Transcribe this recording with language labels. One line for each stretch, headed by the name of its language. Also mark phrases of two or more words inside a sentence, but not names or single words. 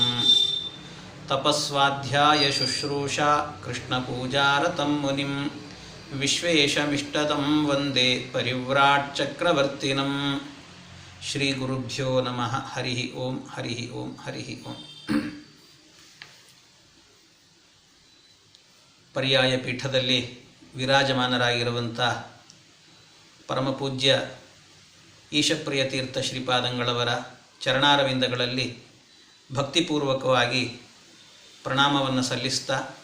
Sanskrit: ತಪಸ್ವಾಧ್ಯಾಯ ಶುಶ್ರೂಷಾ ಕೃಷ್ಣಪೂಜಾರತಂ ಮುನಿಂ ವಿಶ್ವೇಶಮಿಷ್ಟದಂ ವಂದೇ ಪರಿವ್ರಾಟ್ ಚಕ್ರವರ್ತಿನಂ ಶ್ರೀ ಗುರುಭ್ಯೋ ನಮಃ ಹರಿ ಓಂ ಹರಿ ಓಂ ಹರಿ ಓಂ.
Kannada: ಪರ್ಯಾಯ ಪೀಠದಲ್ಲಿ ವಿರಾಜಮಾನರಾಗಿರುವಂಥ ಪರಮಪೂಜ್ಯ ಈಶಪ್ರಿಯ ತೀರ್ಥ ಶ್ರೀಪಾದಂಗಳವರ ಚರಣಾರವಿಂದಗಳಲ್ಲಿ ಭಕ್ತಿಪೂರ್ವಕವಾಗಿ ಪ್ರಣಾಮವನ್ನು ಸಲ್ಲಿಸ್ತಾ